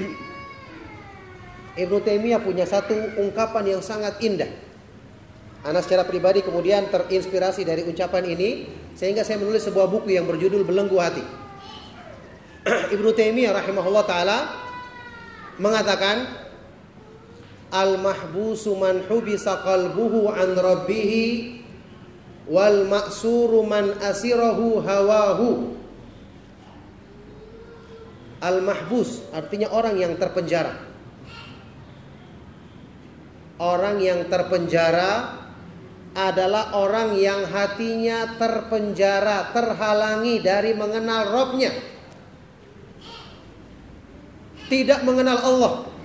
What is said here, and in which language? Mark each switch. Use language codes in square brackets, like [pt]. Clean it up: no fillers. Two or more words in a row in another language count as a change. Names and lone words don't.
[id] Ibnu Taimiyah punya satu ungkapan yang sangat indah. Ana secara pribadi kemudian terinspirasi dari ucapan ini, sehingga saya menulis sebuah buku yang berjudul Belenggu Hati. Ibnu Taimiyah [ar] رحمه الله تعالى [id] mengatakan, [ar] المحبوس من حبس قلبه عن ربه والمأسور من أسره هواه. [id] Al-mahbus artinya orang yang terpenjara. Orang yang terpenjara adalah orang yang hatinya terpenjara, terhalangi dari mengenal Rabb-nya, tidak mengenal Allah.